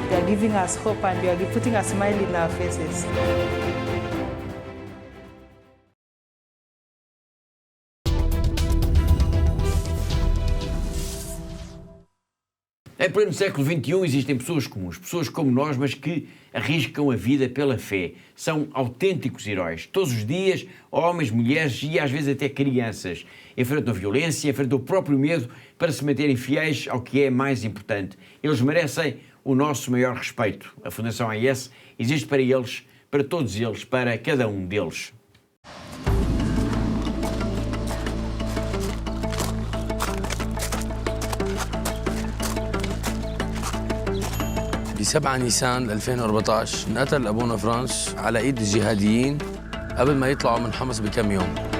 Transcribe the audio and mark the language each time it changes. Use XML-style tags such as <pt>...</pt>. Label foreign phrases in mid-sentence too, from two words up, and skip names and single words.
<en>giving us hope and you are putting a smile in our faces.</en> <pt>Em pleno século XXI existem pessoas comuns, pessoas como nós, mas que arriscam a vida pela fé. São autênticos heróis. Todos os dias, homens, mulheres e às vezes até crianças enfrentam a violência, enfrentam o próprio medo para se manterem fiéis ao que é mais importante. Eles merecem o nosso maior respeito. A Fundação AIS existe para eles, para todos eles, para cada um deles.</pt> <ar>ب7 نيسان 2014 انقتل أبونا فرانس على إيد الجهاديين قبل ما يطلعوا من حمص بكم يوم.</ar>